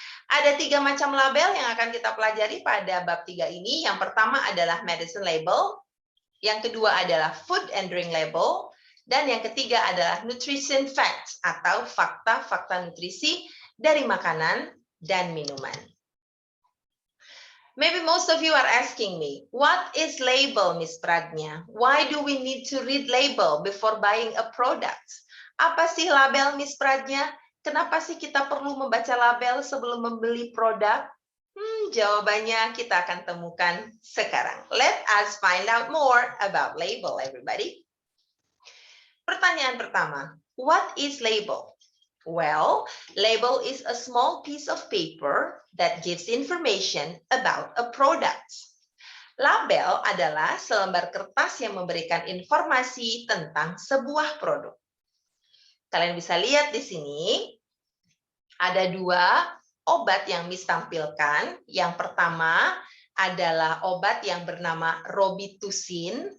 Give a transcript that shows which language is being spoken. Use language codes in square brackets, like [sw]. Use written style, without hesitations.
[id] Ada 3 macam label yang akan kita pelajari pada bab 3 ini. Yang pertama adalah medicine label, yang kedua adalah food and drink label, dan yang ketiga adalah nutrition facts atau fakta-fakta nutrisi dari makanan dan minuman. [en] Maybe most of you are asking me, what is label, Miss Pradnya? Why do we need to read label before buying a product? [id] Apa sih label, Miss Pradnya? Kenapa sih kita perlu membaca label sebelum membeli produk? Jawabannya kita akan temukan sekarang. [en] Let us find out more about label, everybody. [id] Pertanyaan pertama, [en] what is label? Well, label is a small piece of paper that gives information about a product. [id] Label adalah selembar kertas yang memberikan informasi tentang sebuah produk. Kalian bisa lihat di sini, ada 2 obat yang Miss tampilkan. Yang pertama adalah obat yang bernama Robitussin.